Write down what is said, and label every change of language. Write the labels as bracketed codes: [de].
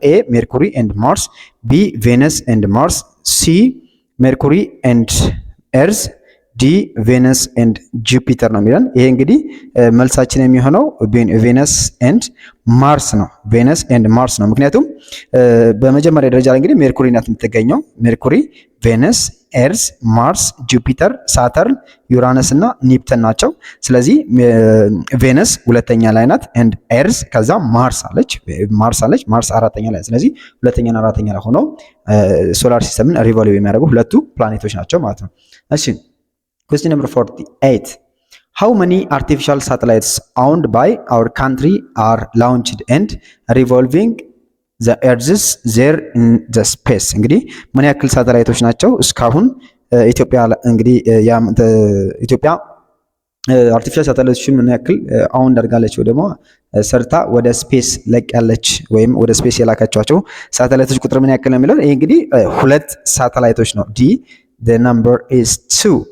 [en] ኤ ሜርኩሪ ኤንድ ማርስ፣ ቢ ቬነስ ኤንድ ማርስ፣ ሲ ሜርኩሪ ኤንድ ኤርዝ፣ ዲ ቬነስ ኤንድ ጁፒተር [am] ነው የሚለን። ይሄ እንግዲህ መልሳችን የሚሆነው ቬነስ ኤንድ ማርስ ነው። ቬነስ ኤንድ ማርስ ነው። ምክንያቱም በመጀመሪያ ደረጃ ላይ እንግዲህ ሜርኩሪ ናት የምትገኘው። ሜርኩሪ፣ ቬነስ፣ ኤርዝ፣ ማርስ፣ ጁፒተር፣ ሳተርን፣ ዩራነስ እና ኔፕተን ናቸው። ስለዚህ ቬነስ ሁለተኛ ላይ ናት ኤንድ ኤርዝ፣ ከዛ ማርስ አለች። ማርስ አራተኛ ላይ። ስለዚህ ሁለተኛና አራተኛ ላይ ሆነው ሶላር ሲስተምን ሪቮልቭ የሚያደርጉ ሁለቱ ፕላኔቶች ናቸው ማለት ነው። እሺ [en] Question number 48. How many artificial satellites owned by our country are launched and revolving the earths there in the space? [am] እንግዲህ ምን ያክል ሳተላይቶች ናቸው እስካሁን ኢትዮጵያ እንግዲህ ኢትዮጵያ አርቲፊሻል ሳተላይቶችን ምን ያክል አሁን አድርጋለች ወይ ደግሞ ሰርታ ወደ ስፔስ ለቅ ያለች ወይም ወደ ስፔስ የላካቻቸው ሳተላይቶች ቁጥር ምን ያክል ነው የሚለው። ይሄ እንግዲህ ሁለት ሳተላይቶች ነው። ዲ [en] The number is 2.